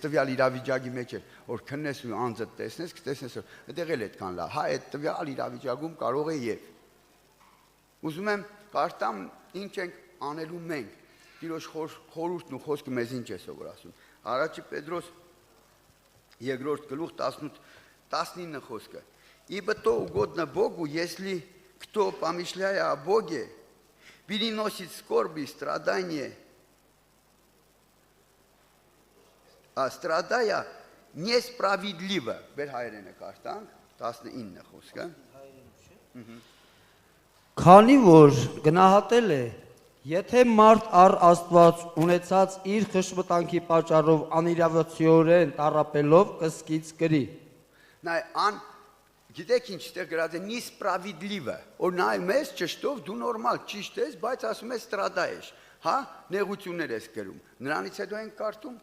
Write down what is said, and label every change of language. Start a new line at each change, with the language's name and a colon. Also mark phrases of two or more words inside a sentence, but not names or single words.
Armenian: տվյալ իրավիճակի մեջ է որ քննես ու անձը տեսնես կտեսնես որ այդտեղ էլ այդքան լավ հա այդ տվյալ իրավիճակում կարող է եւ ուզում եմ կարդամ ինչ ենք անելու մենք Տիրոջ խորհուրդն ու խոսքը մեզ ինչ է սովոր ասում Առաջի Պետրոս 2-րդ գլուխ 18-19 խոսքը
Russian: Ибо то угодно Богу, если кто, помышляя о Боге, переносит скорби, страдания, страдая несправедливо.
Armenian: Բեր հայերենը կարդանք 19 խոսքը Քանի որ գնահատել է եթե մարդ առ Աստված ունեցած իր խշմտանքի պատճառով անիրավացիորեն տառապելով կսկից կրի Նայ ան Գիտեք ինչ ստեղ գրած է նիսպրավիդլիվը, որ նայ մեզ ճշտով դու նորմալ ճիշտ ես, բայց ասում ես ստրադա ես, հա, նեղություններ ես կրում։ Նրանից հետո ենք կարդում։